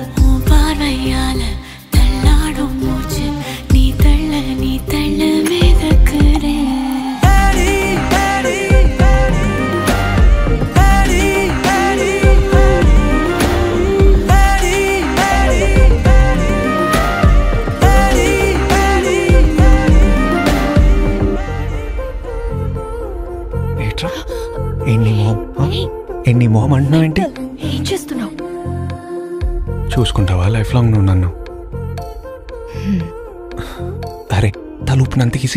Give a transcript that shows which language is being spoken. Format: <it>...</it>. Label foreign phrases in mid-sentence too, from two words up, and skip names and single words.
<ta>உன் பார்வையால தள்ளாடும் மூச்சு நீ தள்ள மிதக்குறேன் ஏடி ஏடி ஏடி ஏடி ஏடி</ta> <te>ఏట్రా ఎన్ని మొహం అంటున్నావు ఏంటి ఏం చేస్తున్నావు చూసుకుంటావా</te> <en>life long</en> <te>నువ్వు నన్ను అరే తలుపునంత ఈజీ</te>